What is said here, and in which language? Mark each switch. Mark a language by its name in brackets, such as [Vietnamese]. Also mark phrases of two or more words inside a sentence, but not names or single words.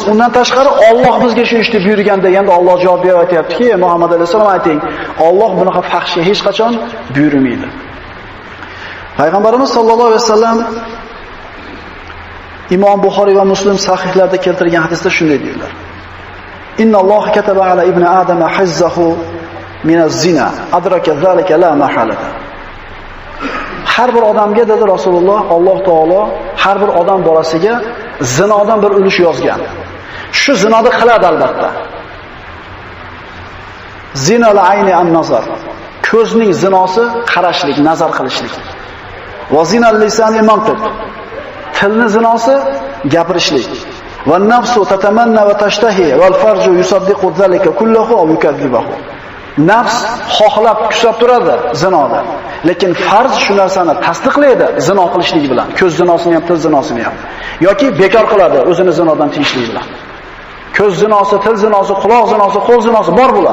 [Uzbek] Undan tashqari Alloh bizga shu ishni buyurgan deganda Alloh javob berib aytayaptiki, Muhammad alayhisalom ayting, Alloh bunaqa fahshga hech qachon buyurmaydi. Payg'ambarimiz [Arabic] صلى الله عليه وسلم [Uzbek] Imom Buxoriy va Muslim sahihlarida keltirgan hadisda shunday deydilar: [Arabic] إن الله كتب على ابن آدم حظه من الزنا أدرك ذلك لا محالة. [Uzbek] Har bir odamga dedi Rasululloh, Alloh taolo har bir odam bolasiga zinodan bir ulush yozgan. Shu zinoni qiladi albatta. [Arabic] زنا العين النظر. [Uzbek] Ko'zning zinosi qarashlik, nazar qilishlik. [Arabic] وزنا اللسان المنطق. [Uzbek] Tilning zinosi gapirishlik. [Arabic] والنفس تتمنى وتشتهي والفرج يصدق ذلك كله أو يكذبه. [Uzbek] Nafs xohlab kuchab turadi zinoda. Lekin farz shu narsani tasdiqlaydi zino qilishlik bilan. Ko'z zinosini ham, til zinosini ham. Yoki bekor qiladi o'zini zinodan tiyishlik bilan. Ko'z zinosi, til zinosi, quloq zinosi, qo'l zinosi bor bular.